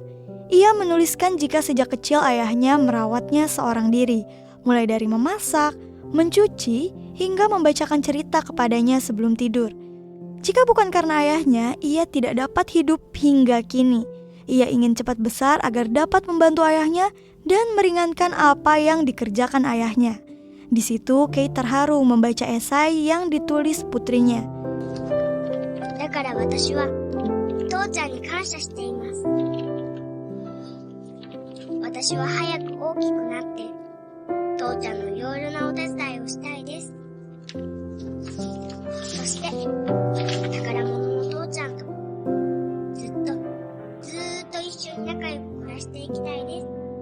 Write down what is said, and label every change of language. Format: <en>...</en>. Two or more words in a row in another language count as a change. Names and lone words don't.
<id>Ia menuliskan jika sejak kecil ayahnya merawatnya seorang diri, mulai dari memasak, mencuci, hingga membacakan cerita kepadanya sebelum tidur. Jika bukan karena ayahnya, ia tidak dapat hidup hingga kini. Ia ingin cepat besar agar dapat membantu ayahnya dan meringankan apa yang dikerjakan ayahnya. Di situ Kei terharu membaca esai yang ditulis putrinya.</id> <ja>だから私は父ちゃんに感謝しています。私は早く大きくなって父ちゃんのいろいろなお手伝いをしたいです。そして宝物の父ちゃんとずっと一緒に仲良く暮らしていきたいです。</ja>